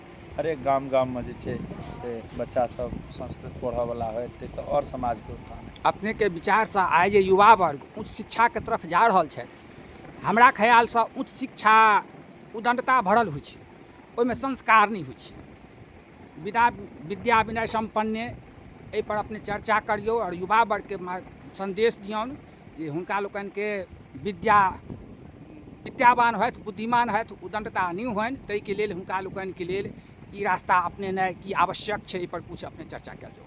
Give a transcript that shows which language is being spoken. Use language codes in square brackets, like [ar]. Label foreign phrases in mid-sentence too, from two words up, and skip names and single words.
[mai] हरेक गाममे जे छै से बच्चासब संस्कृत पढ़ऽवला होय, ताहिसँ आओर समाजके उत्थान। अपनेके विचारसँ आइ जे युवा वर्ग उच्च शिक्षाके तरफ जा रहल छथि, हमरा ख्यालसँ उच्च शिक्षा उदण्डता भरल होइ छै, ओहिमे संस्कार नहि होइ छै। [sa] विद्या विनय सम्पन्ने [mai] एहिपर अपने चर्चा करियौ और युवा वर्गके संदेश दियौन जे हुनका लोकनिके विद्यावान होथि, बुद्धिमान होथि, उदण्डता नहि होनि। ताहिके लेल हुनका लोकनिके लेल ई रास्ता अपनेनाइ की आवश्यक छै, एहिपर किछु अपने चर्चा कयल जाउ।